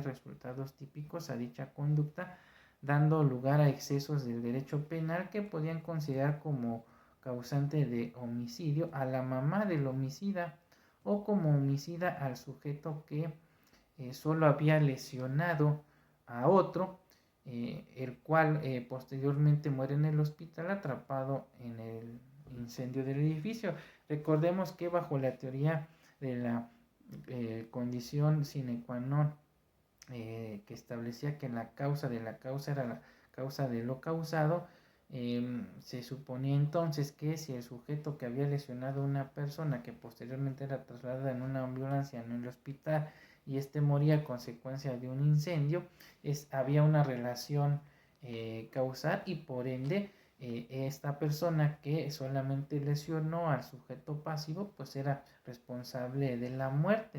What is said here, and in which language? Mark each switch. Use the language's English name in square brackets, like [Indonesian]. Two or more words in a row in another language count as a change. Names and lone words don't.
[Spanish] resultados típicos a dicha conducta, dando lugar a excesos del derecho penal que podían considerar como causante de homicidio a la mamá del homicida o como homicida al sujeto que solo había lesionado a otro, el cual posteriormente muere en el hospital atrapado en el incendio del edificio. Recordemos que bajo la teoría de la condición [Latin] sine qua non, [Spanish] que establecía que la causa de la causa era la causa de lo causado, se suponía entonces que si el sujeto que había lesionado a una persona que posteriormente era trasladada en una ambulancia en el hospital y este moría a consecuencia de un incendio, había una relación causal y por ende esta persona que solamente lesionó al sujeto pasivo pues era responsable de la muerte.